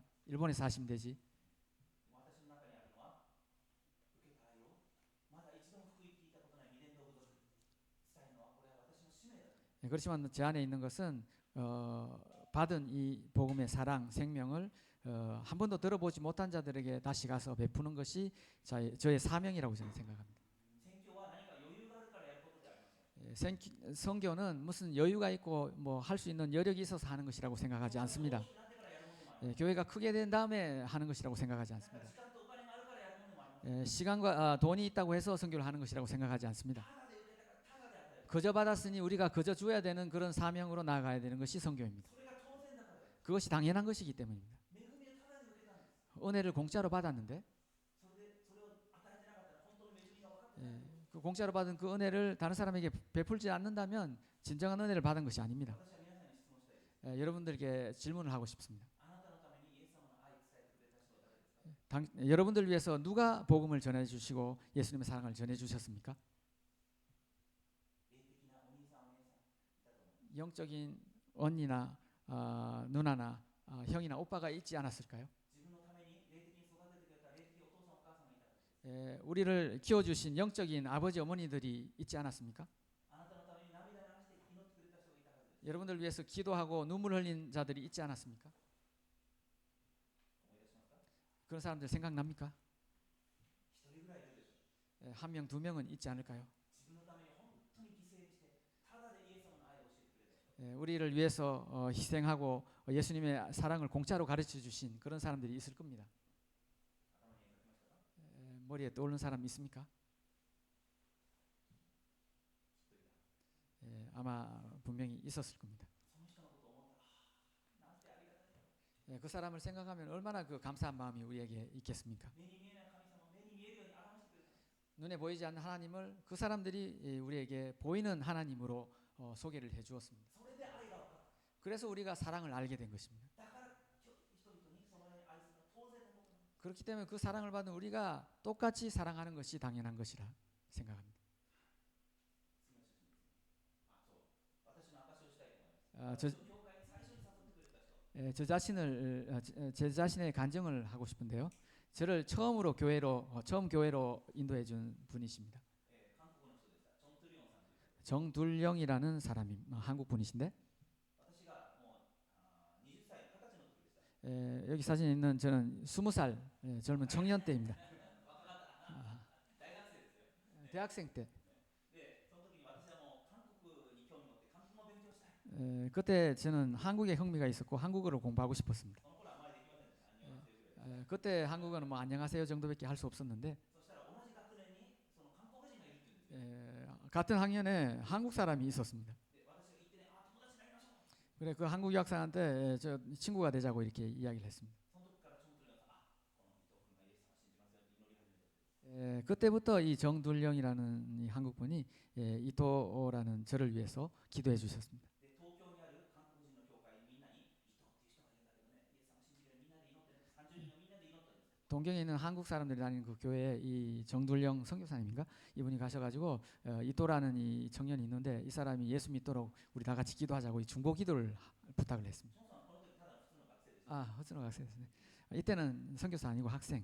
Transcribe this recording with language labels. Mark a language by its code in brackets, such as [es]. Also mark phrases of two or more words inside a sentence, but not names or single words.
[ko] 일본에 사시면 되지. [ja] 私の中にあるのは受けた愛をまだ一度も福音聞いたことない未伝道部族伝えるのはこれは私の使命だ。 [ko] 그렇지만 제 안에 있는 것은 받은 이 복음의 사랑, 생명을 한 번도 들어보지 못한 자들에게 다시 가서 베푸는 것이 저의 사명이라고 저는 생각합니다. [ja] 宣教は何か余裕があるからやることではありません。 [ko] 선교는 무슨 여유가 있고 뭐 할 수 있는 여력이 있어서 하는 것이라고 생각하지 않습니다. [ja] なんでからやるものもありま [ko] 교회가 크게 된 다음에 하는 것이라고 생각하지 [ja] す。 [ko] 않습니다. [ja] 時間とお金があるからやるものもあります。 [ko] 시간과 돈이 있다고 해서 선교를 하는 것이라고 생각하지 않습니다. [ja] ただで受けたからただで与える。 [ko] 거저 받았으니 우리가 거저 줘야 되는 그런 사명으로 나아가야 되는 것이 선교입니다. [ja] それが当然だからです。 [ko] 그것이 당연한 것이기 때문입니다. [ja] 恵みをただで受けたんです。 [ko] 은혜를 공짜로 받았는데 [ja] それを与えてなかったら本当の恵みが分かってない。 [ko] 그 공짜로 받은 그 은혜를 다른 사람에게 베풀지 않는다면 진정한 은혜를 받은 것이 아닙니다. [ja] 私は皆さんに質問したいです。 [ko] 여러분들에게 질문을 하고 싶습니다. [ja] あなたのためにイエス様の愛を伝えてくれた人は誰ですか？ [ko] 여러분들 위해서 누가 복음을 전해 주시고 예수님의 사랑을 전해 주셨습니까? [ja] 霊的なお兄さんお姉さんいたと思う。 [ko] 영적인 언니나 누나나 형이나 오빠가 있지 않았을까요? [ja] 自分のために霊的に育ててくれた霊的お父さんお母さんがいたはずです。 [ko] 우리를 키워주신 영적인 아버지 어머니들이 있지 않았습니까? [ja] あなたのために涙流して祈ってくれた人がいたはずです。 [ko] 여러분들 위해서 기도하고 눈물 흘린 자들이 있지 않았습니까? [ja] 思い出しますか？ [ko] 그런 사람들 생각납니까? [ja] 一人ぐらいいるでしょう。 [ko] 한 명, 두 명은 있지 않을까요? [ja] 自分のために本当に犠牲にしてただでイエス様の愛を教えてくれた人。 [ko] 우리를 위해서 희생하고 예수님의 사랑을 공짜로 가르쳐 주신 그런 사람들이 있을 겁니다. [ja] 頭に描きましたか？ [ko] 머리에 떠오르는 사람 있습니까? [ja] きっといた。 [ko] 아마 분명히 있었을 겁니다. [ja] その人のことを思ったら、なんてありがたい。 [ko] 그 사람을 생각하면 얼마나 그 감사한 마음이 우리에게 있겠습니까? [ja] 目に見えない神様を目に見えるように表してくれた。 [ko] 눈에 보이지 않는 하나님을 그 사람들이 우리에게 보이는 하나님으로 소개를 해주었습니다. [ja] それで愛が分かった。 [ko] 그래서 우리가 사랑을 알게 된 것입니다. [ja] だから人々にそのように愛するのは当然のことなんです。 [ko] 그렇기 때문에 그 사랑을 받은 우리가 똑같이 사랑하는 것이 당연한 것이라 생각합니다. [ja] 次の写真ですね。あ、そう。私の証しをしたいと思います。 [ko] 저, [ja] 私の教会に最初に誘ってくれた人。 [ko] 저 자신을 제 자신의 간증을 하고 싶은데요. 저를 처음으로 처음 교회로 인도해 준 분이십니다. [ja] 韓国の人でした。チョン・トゥリョンさんという人。 [ko] 정둘령이라는 사람이 한국 분이신데 [ja] 私がもう20歳、20歳の時でした。 [ko] 여기 사진에 있는 저는 20살 젊은 청년 때입니다. [ja] 若かったな。大学生ですよ。 [ko] 대학생 때 [ja] で、その時に私はもう韓国に興味を持って韓国語を勉強したい。 [ko] 그때 저는 한국에 흥미가 있었고 한국어를 공부하고 싶었습니다. [ja] その頃はあまりできませんでした。안녕하세요ぐらい。 [ko] 그때 한국어는 뭐 안녕하세요 정도밖에 할 수 없었는데 [ja] そしたら同じ学年にその韓国人がいるって言うんですよ。 [ko] 같은 학년에 한국 사람이 있었습니다. [ja] で、私が行ってね、あ、友達になりましょう。 [ko] 그래 그 한국 유학생한테 저 친구가 되자고 이렇게 이야기를 했습니다. [ja] その時からチョン・トゥリョンさん、あ、この伊藤君がイエス様を信じますよって祈り始めた。 [ko] 그때부터 이 정둘령이라는 이 한국 분이 이토라는 저를 위해서 기도해 주셨습니다. [ja] で、東京にある韓国人の教会にみんなに伊藤っていう人がいるんだけどね、イエス様を信じるようにみんなで祈ってね、30人がみんなで祈ったんです。 [ko] 동경에 있는 한국 사람들이 다니는 그 교회에 이 정둘령 선교사님인가 이분이 가셔가지고 이토라는 이 청년이 있는데 이 사람이 예수 믿도록 우리 다 같이 기도하자고 이 중보 기도를 부탁을 했습니다. [ja] チョンさんはこの時ただ普通の学生でした。 [ko] 허준호 학생이었네. 이때는 선교사 아니고 학생.